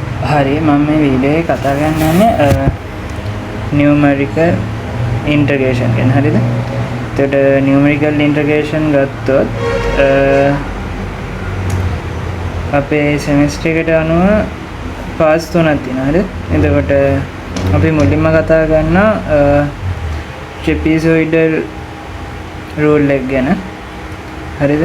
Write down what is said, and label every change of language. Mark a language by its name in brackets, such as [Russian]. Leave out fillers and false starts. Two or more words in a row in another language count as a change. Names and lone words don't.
[Sinhala] හරි මම මේ වීඩියෝ එකේ කතා කරන්න යන්නේ [English] numerical integration [Sinhala] ගැන හරිද? එතකොට [English] numerical integration [Sinhala] ගත්තොත් අපේ semester එකට අනුව පාස් තුනක් තියෙනවා හරිද? එතකොට අපි මුලින්ම කතා කරනවා [English] trapezoidal rule [Sinhala] එක ගැන හරිද?